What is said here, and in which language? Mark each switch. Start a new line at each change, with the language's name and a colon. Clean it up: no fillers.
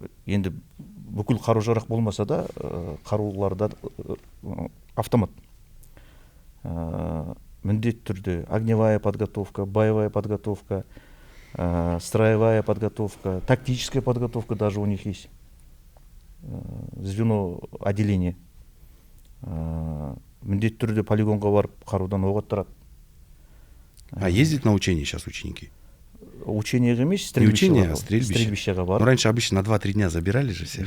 Kazakh: Енді бүкіл қару-жарақ болмаса да, қаруларда автомат. Міндетті түрде
Russian: огневая подготовка, боевая подготовка, строевая подготовка, тактическая подготовка даже у них есть. Звено отделение.
Kazakh: Міндетті түрде полигонға барып қарудан оқ аттырады.
Russian: А ездят на учения сейчас ученики?
Kazakh: Учение емес, стрельбищеға барып.
Russian: Ну, раньше обычно на 2-3 дня забирали же всех.